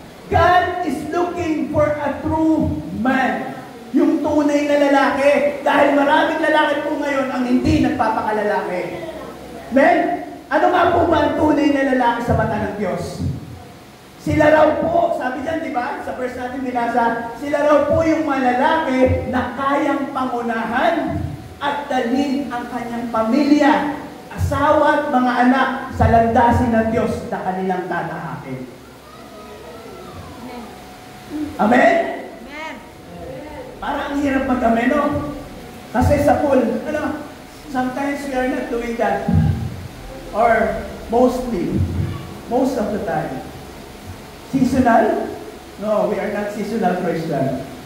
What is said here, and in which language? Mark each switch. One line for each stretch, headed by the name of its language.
English: God is looking for a true man.
Filipino: Yung tunay na lalaki. Dahil maraming lalaki po ngayon ang hindi nagpapakalalaki. Amen? Ano nga po ba ang tunay na lalaki sa mata ng Diyos? Sila raw po, sabi dyan, di ba? Sa verse natin binasa, sila raw po yung malalaki na kayang pangunahan at dalhin ang kanyang pamilya, asawa at mga anak sa landasin ng Diyos na kanilang tatahakin. Amen? Amen. Parang ang hirap mag-amen, no? Kasi sa pool,
English: sometimes we are not doing that. Or mostly, most of the time. Seasonal? No, we are not seasonal Christian.